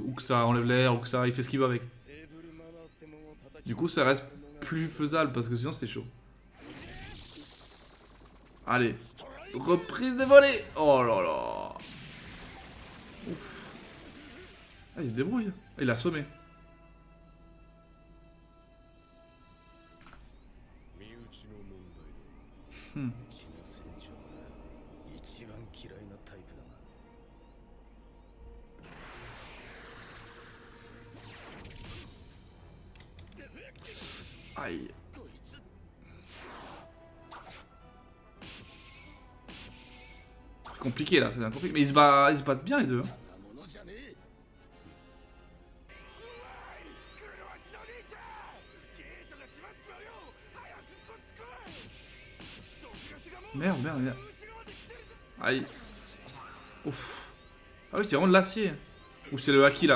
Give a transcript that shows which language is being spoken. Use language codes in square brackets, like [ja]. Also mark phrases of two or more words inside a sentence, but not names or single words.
[fr] Ou que ça enlève l'air, ou que ça... Il fait ce qu'il veut avec. Du coup ça reste plus faisable parce que sinon c'est chaud. Allez. Reprise des volets. Oh là là. Ouf. Ah il se débrouille. Ah, il a assommé. [ja] 身内の問題だ Hmm. うちの船長は一番嫌いなタイプだな [fr] Aïe. C'est compliqué là, c'est bien compliqué. Mais ils se battent bien les deux. Hein. [ja] ものじゃねえ [fr] Merde, merde, merde. Aïe. Ouf. Ah oui, c'est vraiment de l'acier. Ou c'est le haki là.